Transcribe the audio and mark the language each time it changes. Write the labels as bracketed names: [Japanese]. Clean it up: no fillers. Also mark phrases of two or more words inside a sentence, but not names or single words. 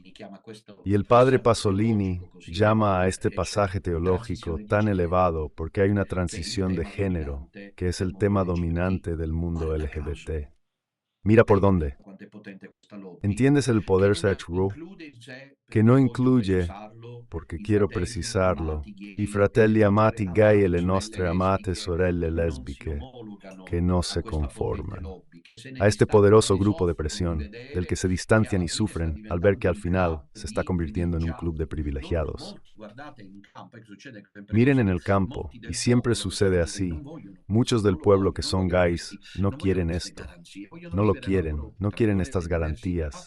[Spanish] Y el padre Pasolini llama a este pasaje teológico tan elevado porque hay una transición de género, que es el tema dominante del mundo LGBT. Mira por dónde. ¿Entiendes el poder Sachru? Que no incluye, porque quiero precisarlo, [Italian] i fratelli amati gay e le nostre amate sorelle lesbiche, [Spanish] que no se conforman. A este poderoso grupo de presión, del que se distancian y sufren al ver que al final se está convirtiendo en un club de privilegiados. Miren en el campo, y siempre sucede así, muchos del pueblo que son gays no quieren esto, no lo quieren, no quieren estas garantías.